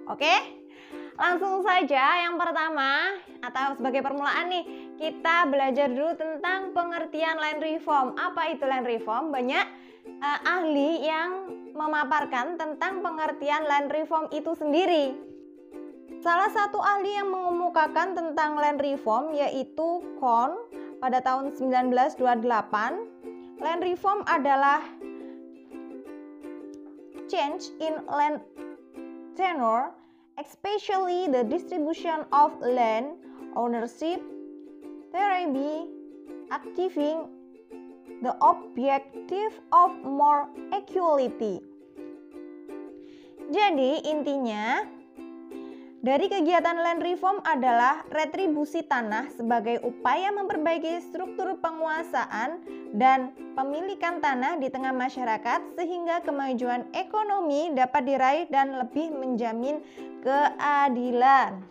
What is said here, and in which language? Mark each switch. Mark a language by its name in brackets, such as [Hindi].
[Indonesian] Oke? Langsung saja yang pertama atau sebagai permulaan nih, kita belajar dulu tentang pengertian land reform. Apa itu land reform? Banyak ahli yang memaparkan tentang pengertian land reform itu sendiri. Salah satu ahli yang mengemukakan tentang land reform yaitu Kohn pada tahun 1928. [English] Land reform [Indonesian] adalah [English] change in land tenure, especially the distribution of land ownership, thereby achieving the objective of more equality. [Indonesian] Jadi intinya dari kegiatan land reform adalah retribusi tanah sebagai upaya memperbaiki struktur penguasaan dan pemilikan tanah di tengah masyarakat sehingga kemajuan ekonomi dapat diraih dan lebih menjamin keadilan.